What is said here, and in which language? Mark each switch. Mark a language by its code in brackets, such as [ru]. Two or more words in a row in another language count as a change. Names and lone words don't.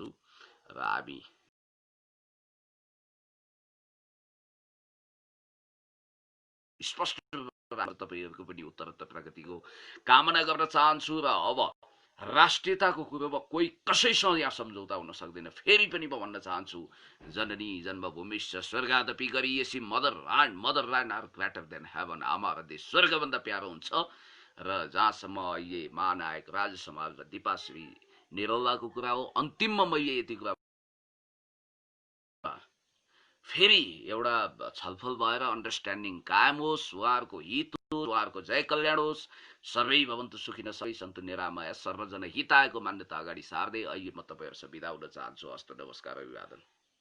[ne] र हामी स्पष्ट तपाईँहरूको पनि उत्तरोत्तर प्रगतिको कामना गर्न चाहन्छु। र अब राष्ट्रियताको कुरोमा कोही कसैसँग यहाँ सम्झौता हुन सक्दैन। फेरि पनि म भन्न चाहन्छु, [sa] जननी जन्मभूमिश्च स्वर्गादपि गरिएसी [en] mother land are greater than heaven. [ne] आमा र देश स्वर्गभन्दा प्यारो हुन्छ। र जहाँसम्म अहिले महानायक राज समाज र दिपाश्री निरौलाको कुरा हो, अन्तिममा मैले यति कुरा फेरि एउटा छलफल भएर अन्डरस्ट्यान्डिङ कायम होस्, उहाँहरूको हित होस्, उहाँहरूको जय कल्याण होस्। [sa] सर्वै भवन्तु सुखिनः, सबै सन्तु निरामया, सर्वजन हितायको [ne] मान्यता अगाडि सार्दै अहिले म तपाईँहरूसँग बिदा हुन चाहन्छु। हस्त, नमस्कार, अभिवादन।